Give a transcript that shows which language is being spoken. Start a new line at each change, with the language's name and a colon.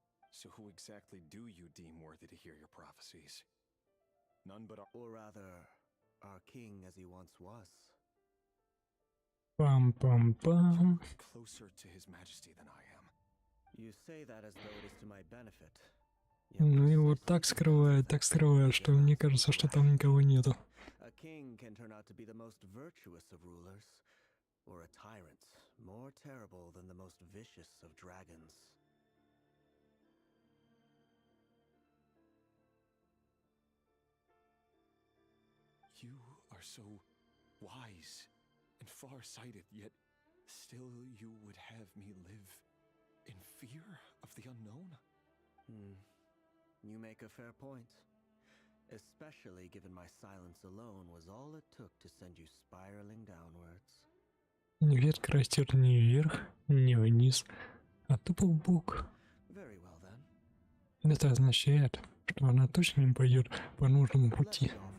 English: So who exactly do you deem worthy to hear your prophecies? None but our... Or rather, our king as he once was. Pam pam pam. Closer to his majesty than I am. You say that as though it is to my benefit.
Russian: Ну его так скрывает, что мне кажется, что там никого нету.
English: A king can turn out to be the most virtuous of rulers, or a tyrant more terrible than the most vicious of dragons. You are so wise and far-sighted, yet still you would have me live in fear of the unknown? You make a fair point. Especially given my silence alone was all it took to send you spiraling downwards.
Russian: Ветка растет не вверх, не вниз, а тупо в бок.
English: Very well then.
Russian: Это означает, что она точно не пойдет по нужному пути.